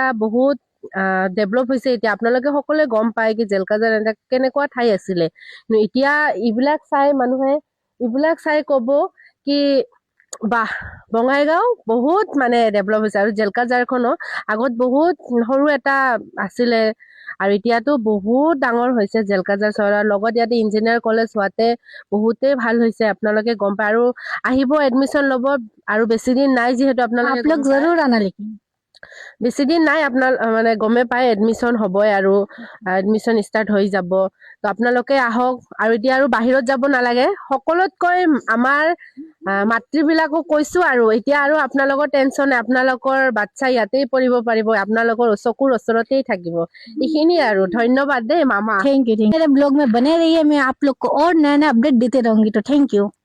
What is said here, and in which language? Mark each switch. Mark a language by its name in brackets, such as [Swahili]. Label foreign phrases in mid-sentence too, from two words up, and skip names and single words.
[Assamese] বহুত ডেভেলপ হৈছে এতিয়া আপোনালোকে সকলোৱে গম পায় কি জেলকাজাৰ এটা কেনেকুৱা ঠাই আছিলে এতিয়া এইবিলাক চাই মানুহে এইবিলাক চাই ক'ব কি বাহ বঙাইগাঁও বহুত মানে ডেভেলপ হৈছে আৰু জেলকাজাৰখনো আগত বহুত সৰু এটা আছিলে আৰু এতিয়াতো বহুত ডাঙৰ হৈছে জেলকাজাৰ চহৰৰ লগত ইয়াতে [English] engineer college [Assamese] হোৱাতে বহুতেই ভাল হৈছে আপোনালোকে গম পায় আৰু আহিব এডমিশ্যন ল'ব আৰু বেছি দিন নাই যিহেতু আপোনালোকে [Hindi] जरूर आना, लेकिन [Assamese] বেছি দিন নাই আপোনাৰ মানে গমে পায় এডমিশ্যন হ'বই আৰু [English] admission start [Assamese] হৈ যাব তো আপোনালোকে আহক আৰু এতিয়া আৰু বাহিৰত যাব নালাগে সকলোতকৈ আমাৰ মাতৃবিলাকক কৈছোঁ আৰু এতিয়া আৰু আপোনালোকৰ টেনশ্যন নাই আপোনালোকৰ বাচ্চা ইয়াতেই পঢ়িব পাৰিব আপোনালোকৰ চকুৰ ওচৰতেই থাকিব এইখিনিয়ে আৰু ধন্যবাদ দেই মামা [English] thank you. [Hindi] मेरे ब्लॉग में बने रहिए, मैं आप लोग को और नया नया अपडेट देते रहूंगी। [English] तो thank you.